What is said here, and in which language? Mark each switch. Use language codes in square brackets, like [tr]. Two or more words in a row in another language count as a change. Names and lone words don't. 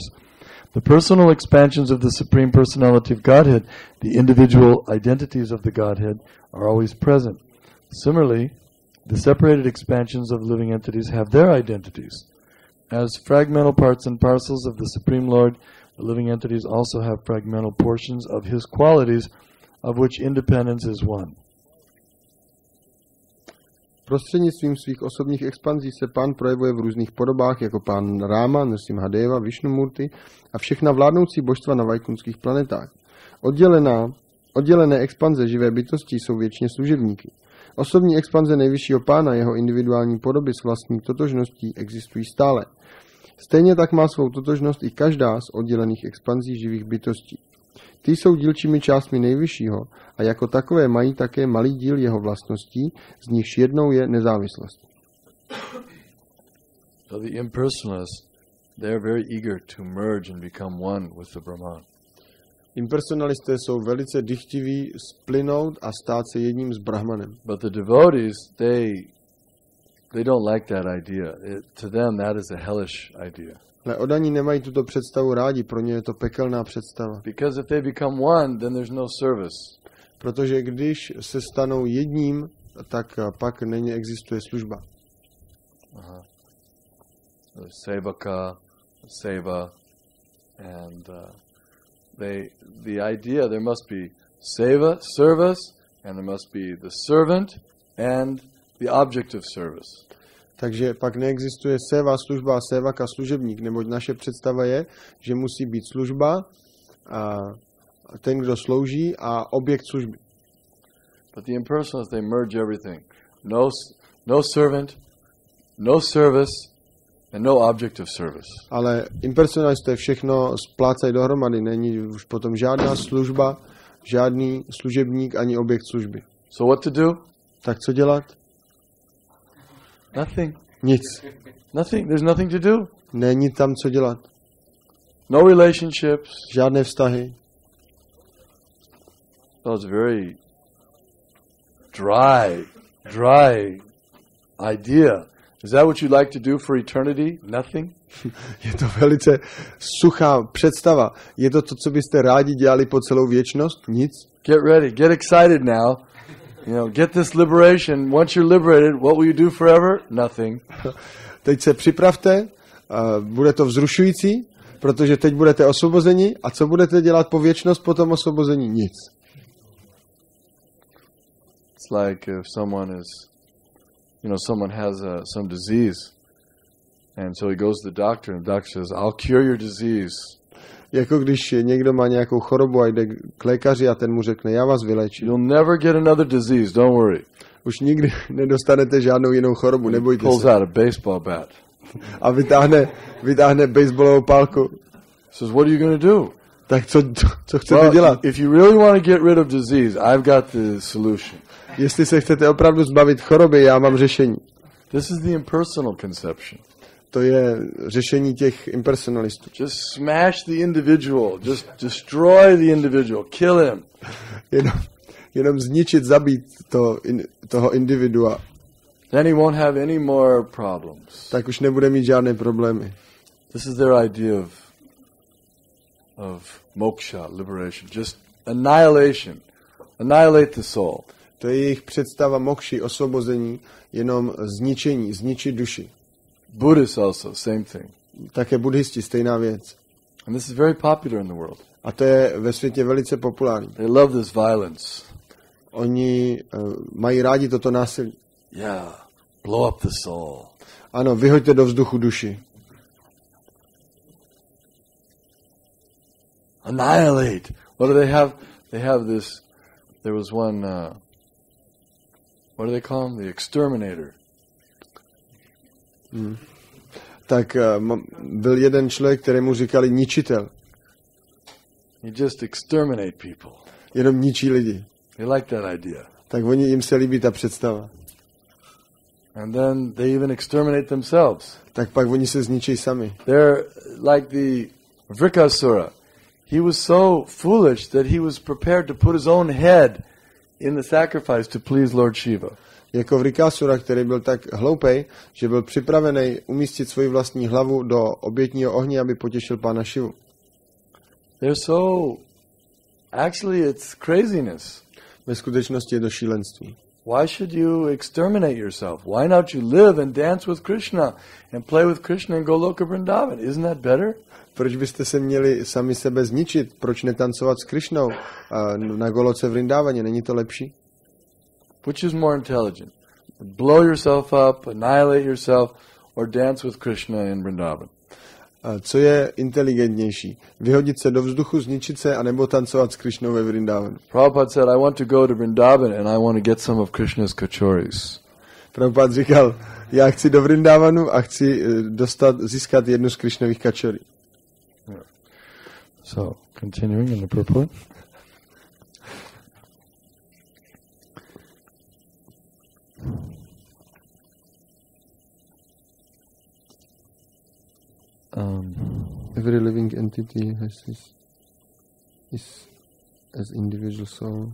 [en] The personal expansions of the Supreme Personality of Godhead, the individual identities of the Godhead, are always present. Similarly, the separated expansions of living entities have their identities. As fragmental parts and parcels of the Supreme Lord, the living entities also have fragmental portions of His qualities, of which independence is one. [cs] Prostřednictvím svých osobních expanzí se Pán projevuje v různých podobách, jako Pán Rama, Nrsimhadeva, Vishnumurti a všechna vládnoucí božstva na vajkunských planetách. Oddělené expanze živé bytosti jsou věčně služebníky. Osobní expanze nejvyššího Pána, jeho individuální podoby s vlastní totožností existují stále. Stejně tak má svou totožnost i každá z oddělených expanzí živých bytostí. Ty jsou dílčími částmi nejvyššího a jako takové mají také malý díl jeho vlastností, z nichž jednou je nezávislost. [en] So the impersonalists, they're very eager to merge and become one with the Brahman. [cs] Impersonalisté jsou velice dychtiví splynout a stát se jedním s Brahmanem. [en] But the devotees, they don't like that idea. To them, that is a hellish idea. [cs] Ale oddaní nemají tuto představu rádi, pro ně je to pekelná představa. [en] Because if they become one, then there's no service. [cs] Protože když se stanou jedním, tak pak neexistuje služba. [en] Sevaka, seva, and the idea there must be seva, service, and there must be the servant and the object of service. [cs] Takže pak neexistuje seva, služba a sevaka, služebník, neboť naše představa je, že musí být služba, a ten, kdo slouží, a objekt služby. [en] But the impersonalists, they merge everything. No servant, no service, and no object of service. [cs] Ale impersonalisté všechno splácají dohromady, není už potom žádná služba, žádný služebník ani objekt služby. [en] So what to do? [cs] Tak co dělat? [en] Nothing. [cs] Nic. [en] Nothing. There's nothing to do. [cs] Není tam co dělat. [en] No relationships. [cs] Žádné vztahy. [en] So it's very dry idea. Is that what you'd like to do for eternity? Nothing? [cs] Je to velice suchá představa. Je to to, co byste rádi dělali po celou věčnost? Nic. [en] Get ready. Get excited now. You know, get this liberation. Once you're liberated, what will you do forever? Nothing. [cs] Teď se připravte, bude to vzrušující, protože teď budete osvobozeni. A co budete dělat po věčnost po tom osvobození? Nic. [en] It's like if someone has some disease, and so he goes to the doctor, and the doctor says, "I'll cure your disease." [cs] Jako když někdo má nějakou chorobu a jde k lékaři a ten mu řekne, já vás vylečím. [en] You'll never get another disease, don't worry. [cs] Už nikdy nedostanete žádnou jinou chorobu, nebojte [en] Pulls [cs] se. [en] out a baseball bat. [cs] A vytáhne baseballovou pálku. [en] Says, "What are you going to do?" [cs] Tak co chcete dělat? [en] If you really want to get rid of disease, I've got the solution. [cs] Jestli se chcete opravdu zbavit choroby, já mám řešení. [en] This is the impersonal conception. [cs] To je řešení těch impersonalistů. [en] Just smash the individual. Just destroy the individual. Kill him. [cs] Jenom zničit, zabít toho individua. [en] Then he won't have any more problems. [cs] Tak už nebude mít žádné problémy. [en] This is their idea of moksha, liberation. Just annihilation. Annihilate the soul. [cs] To je jejich představa mokši, osvobození, jenom zničení, zničit duši. [en] Buddhists also, same thing. [cs] Také buddhisti, stejná věc. [en] And this is very popular in the world. [cs] A to je ve světě velice populární. [en] They love this violence. [cs] Oni mají rádi toto násilí. [en] Yeah, blow up the soul. [cs] Ano, vyhoďte do vzduchu duši. [en] Annihilate. What do they have? They have this, there was one, what do they call him? The exterminator. [cs] Tak byl jeden člověk, kterému říkali ničitel. [en] You just exterminate people. [cs] Jenom ničí lidi. [en] They like that idea. [cs] Tak jim se líbí ta představa. [en] And then they even exterminate themselves. [cs] Tak pak oni se zničí sami. [en] They're like the Vrikasura. He was so foolish that he was prepared to put his own head in the sacrifice to please Lord Shiva. [cs] Jako Vrikasura, který byl tak hloupej, že byl připravený umístit svoji vlastní hlavu do obětního ohně, aby potěšil pána Šivu. [en] Actually it's craziness. [cs] Ve skutečnosti je to šílenství. [en] Why should you exterminate yourself? Why not you live and dance with Krishna and play with Krishna and Goloka Vrindavan? Isn't that better? [cs] Proč byste se měli sami sebe zničit? Proč netancovat s Krishnou na Goloce Vrindavaně? Není to lepší? [en] Which is more intelligent? Blow yourself up, annihilate yourself, or dance with Krishna in Vrindavan? [cs] Co je inteligentnější? Vyhodit se do vzduchu, zničit se, anebo tancovat s Krishnou ve Vrindavanu? [en] Prabhupada said, I want to go to Vrindavan and I want to get some of Krishna's kachoris. [cs] Prabhupada říkal, já chci do Vrindavanu a chci získat jednu z Krishnových kačorí. [en] So, continuing in the purport. Every living entity is as individual soul.